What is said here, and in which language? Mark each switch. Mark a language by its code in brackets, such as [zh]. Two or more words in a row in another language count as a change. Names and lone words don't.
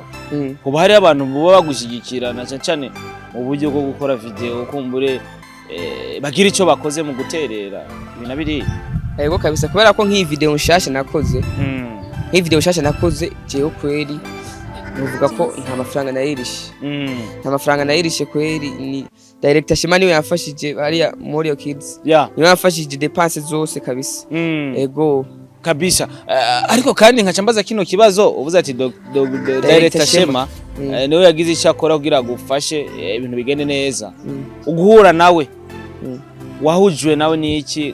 [rn] Kuba hari abantu bo bagushigikirana cyane mu buryo bwo gukora video kumbure bagira ico bakoze mu guterera ibintu biri. Yego kabisa kubera ko nk'iyi video nshasha nakoze. Nk'iyi video nshasha nakoze jewe kweli nuvuga ko nta mafaranga nayirishe. Nta mafaranga nayirishe kweli ni director Shimani we yafashije hariya muri Kids. Niwe yafashije dépenses zose kabisa. Yego kabisa. [rw] Ariko kandi nkaca mbaza kino kibazo uvuze ati Director Shema niwe yagize icyo akora kugira gufashe ibintu bigende neza. Uguhura nawe wahujwe nawe ni iki?